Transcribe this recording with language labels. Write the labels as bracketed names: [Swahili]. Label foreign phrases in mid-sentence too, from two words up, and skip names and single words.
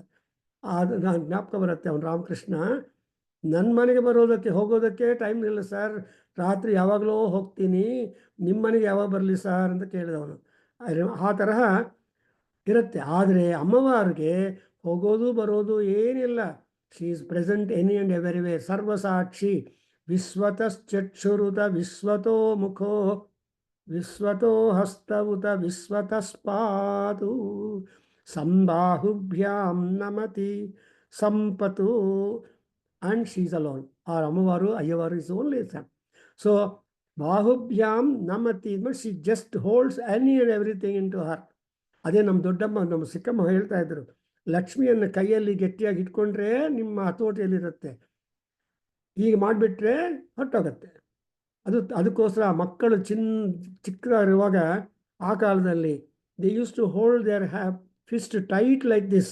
[Kannada] ಅದು ನಾನು ಜ್ಞಾಪಕ ಬರುತ್ತೆ, ಅವನು ರಾಮಕೃಷ್ಣ. ನನ್ನ ಮನೆಗೆ ಬರೋದಕ್ಕೆ ಹೋಗೋದಕ್ಕೆ ಟೈಮ್ ಇಲ್ಲ ಸರ್, ರಾತ್ರಿ ಯಾವಾಗಲೂ ಹೋಗ್ತೀನಿ, ನಿಮ್ಮ ಮನೆಗೆ ಯಾವಾಗ ಬರಲಿ ಸರ್ ಅಂತ ಕೇಳಿದವನು. ಆ ತರಹ ಇರುತ್ತೆ. ಆದರೆ ಅಮ್ಮವಾರಿಗೆ ಹೋಗೋದು ಬರೋದು ಏನಿಲ್ಲ. [English] She is present any and everywhere. ಸರ್ವಸಾಕ್ಷಿ. [Sanskrit] ವಿಶ್ವತಶ್ಚಕ್ಷುರುತ ವಿಶ್ವತೋ ಮುಖೋ ವಿಶ್ವತೋ ಹಸ್ತವುತ ವಿಶ್ವತಸ್ಪಾತು ಸಂಬಾಹುಭ್ಯಾಂ ನಮತಿ ಸಂಪತು. [English] and she is alone. Or Amavaru, Ayavaru is only son. So, [Sanskrit] बाहुभ्यां नमति, [English] but she just holds any and everything into her. [Kannada] ಅದೇ ನಮ್ಮ ದೊಡ್ಡಮ್ಮ, ನಮ್ಮ ಸಿಕ್ಕಮ್ಮ ಹೇಳ್ತಾ ಇದ್ರು, ಲಕ್ಷ್ಮಿಯನ್ನು ಕೈಯಲ್ಲಿ ಗಟ್ಟಿಯಾಗಿ ಇಟ್ಕೊಂಡ್ರೆ ನಿಮ್ಮ ಹತೋಟಿಯಲ್ಲಿರುತ್ತೆ, ಈಗ ಮಾಡಿಬಿಟ್ರೆ ಹೊಟ್ಟೋಗತ್ತೆ. ಅದಕ್ಕೋಸ್ಕರ ಮಕ್ಕಳು ಚಿಕ್ಕದಾಗಿರುವಾಗ ಆ ಕಾಲದಲ್ಲಿ [English] they use to hold their fist tight like this.